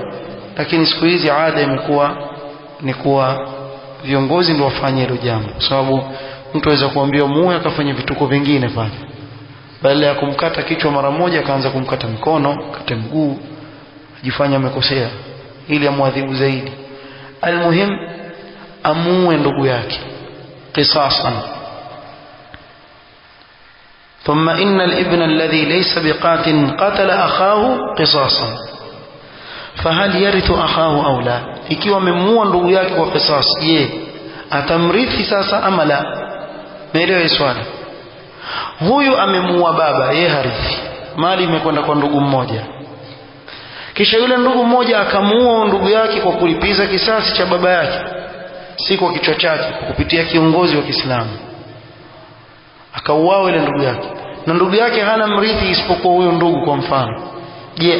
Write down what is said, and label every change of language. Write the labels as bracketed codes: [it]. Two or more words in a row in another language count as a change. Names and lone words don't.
[sw] Lakini siku hizi ada imekuwa ni kuwa viongozi ndio wafanye hilo jambo, kwa sababu mtu aweza kuambia muue akafanya vituko vingine pale, badala ya kumkata kichwa mara moja akaanza kumkata mikono, kata mguu, ajifanya amekosea ili amwadhibu zaidi. Almuhim amuue ndugu yake qisasan. [ar] ثم إن الابن الذي ليس بقاتل قتل أخاه قصاصا فهل يرث أخاه أو لا؟ [sw] ikiwa amemuua ndugu yake kwa qisas, je atamrithi sasa ama la? Meelewa swali? Huyu amemuua baba, yeye harithi, mali imekwenda kwa ndugu mmoja, kisha yule ndugu mmoja akamuua ndugu yake kwa kulipiza kisasi cha baba yake, si kwa kichwa chake, kupitia kiongozi wa Kiislamu akauawa ile ndugu yake, na ndugu yake hana mrithi isipokuwa huyo ndugu kwa mfano.